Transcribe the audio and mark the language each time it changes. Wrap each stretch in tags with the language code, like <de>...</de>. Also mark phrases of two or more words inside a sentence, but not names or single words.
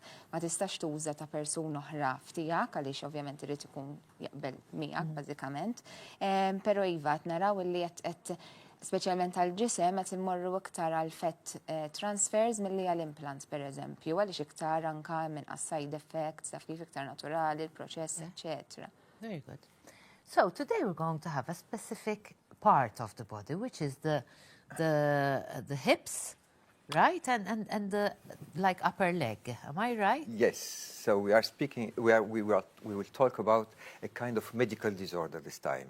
<mt>Ma tistax tuża ta' persuna oħra f'tiegħek għaliex ovvjament irid ikun jaqbel miegħek bażikament. Però iva qed naraw li qed speċjalment għal-ġisem qed immorru iktar għal</mt> <en>fett transfers</en> <mt>milli għall-implants pereżempju, għaliex iktar anke minqas</mt> <en>side effects,</en> <mt>taf kif iktar naturali, il-proċess, etc.</mt> <en>Very good. So today we're going to have a specific part of the body, which is the hips, right, and the like upper leg. Am I right? Yes. So we are speaking. We will talk about a kind of medical disorder this time.</en>